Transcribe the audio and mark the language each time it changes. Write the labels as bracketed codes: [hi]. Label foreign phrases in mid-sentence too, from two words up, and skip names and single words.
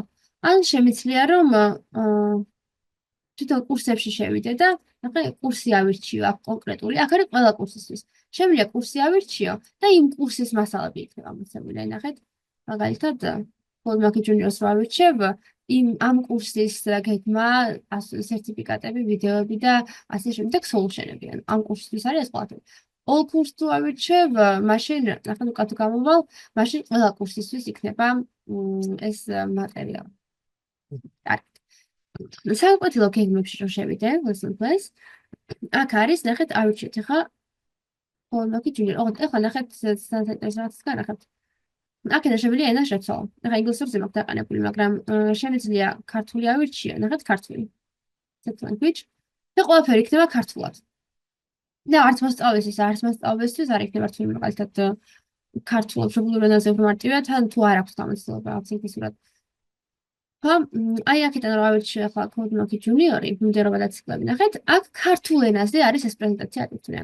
[ka] ან შემიძლია რომ თვითონ კურსებში შევიდე და ახლა კურსი ავირჩიო აქ კონკრეტული, აქ არის ყველა კურსისთვის. შემიძლია კურსი ავირჩიო და იმ კურსის მასალები იქნება მოცემული. ნახეთ, მაგალითად, CodeMonkey Junior-ს ვავირჩევ, ამ კურსის გეგმა, სერტიფიკატები, ვიდეოები და ასე შემდეგ solution-ები. ამ კურსისთვის არის ეს ყველაფერი. [en] all course [ka] თუ ავირჩევ, მაშინ ახლა უკან თუ გამოვალ, მაშინ ყველა კურსისთვის იქნება ეს მატერიალი. კარგი. საგაკეთებლო გეგმებში რომ შევიდე, [en] lesson plans. [ka] აქ არის, ნახეთ, ავირჩიეთ ახლა CodeMonkey Junior. ახლა ნახეთ, საინტერესოა განახეთ. აქედან შემიძლია ენა შეცვალო. ახლა ინგლისურზე მაქვს დაყენებული, მაგრამ შემიძლია ქართული ავირჩიო, ნახეთ, ქართული. [en] set language. [ka] და ყველაფერი იქნება ქართულად. და არც მოსწავლესთვის არ იქნება რთული, მაგალითად ქართულად მშობლიურ ენაზე უფრო მარტივია, თან თუ არ აქვს გამოცდილება რაღაც ინგლისურად. აი აქედან რა ავირჩიე ახლა CodeMonkey Junior-ი, მიმდევრობა და ციკლები ნახეთ, აქ ქართულ ენაზე არის ეს პრეზენტაცია აკეთებული.